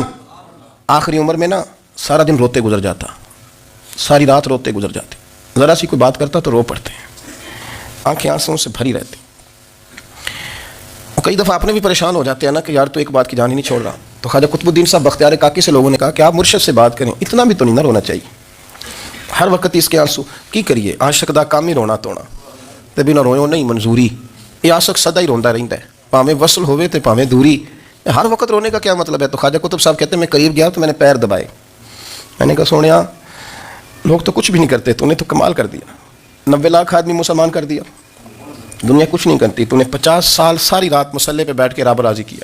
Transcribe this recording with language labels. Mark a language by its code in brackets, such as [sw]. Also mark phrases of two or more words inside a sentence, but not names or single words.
[ur] آخری عمر میں نا سارا دن روتے گزر جاتا, ساری رات روتے گزر جاتے, ذرا سی کوئی بات کرتا تو رو پڑتے ہیں, آنکھیں آنسوں سے بھری رہتی. کئی دفعہ آپ نے بھی پریشان ہو جاتے ہیں نا کہ یار تو ایک بات کی جان ہی نہیں چھوڑ رہا. تو خواجہ قطب الدین صاحب بختیار کاکی سے لوگوں نے کہا کہ آپ مرشد سے بات کریں, اتنا بھی تو نہیں نہ رونا چاہیے, ہر وقت اس کے آنسو کی کریے. [pa] عاشق دا کام ہی رونا تونا تے بنا رویوں نہیں منظوری, یہ عاشق سدا ہی روندا رہندا ہے, پاویں وصل ہوئے تے پاویں دوری, [ur] ہر وقت رونے کا کیا مطلب ہے. تو خواجہ قطب صاحب کہتے ہیں میں قریب گیا تو میں نے پیر دبائے, میں نے کہا سونیا لوگ تو کچھ بھی نہیں کرتے, تو نے تو کمال کر دیا, 90 لاکھ آدمی مسلمان کر دیا, دنیا کچھ نہیں کرتی, تو نے 50 سال ساری رات مصلے پہ بیٹھ کے رب راضی کیا.